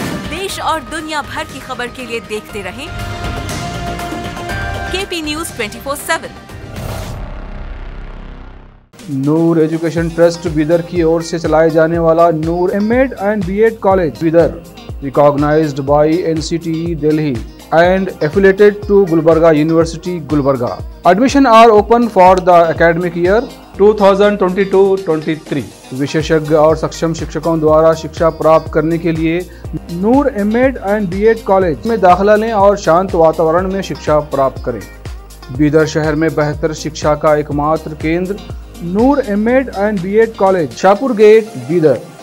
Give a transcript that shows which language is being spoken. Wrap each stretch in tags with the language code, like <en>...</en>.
<hi>देश और दुनिया भर की खबर के लिए देखते रहें केपी न्यूज 24/7। नूर एजुकेशन ट्रस्ट बीदर की ओर से चलाए जाने वाला नूर MEd and BEd college Bidar,</hi> <en>Recognised by NCTE Delhi and affiliated to Gulbarga University, Gulbarga. Admission are open for the academic year 2022-23.</en> <hi>विशेषज्ञ और सक्षम शिक्षकों द्वारा शिक्षा प्राप्त करने के लिए नूर एमएड एंड बीएड कॉलेज में दाखिला लें और शांत वातावरण में शिक्षा प्राप्त करें। बीदर शहर में बेहतर शिक्षा का एकमात्र केंद्र नूर MEd and BEd college, Shahpur gate, Bidar.</hi>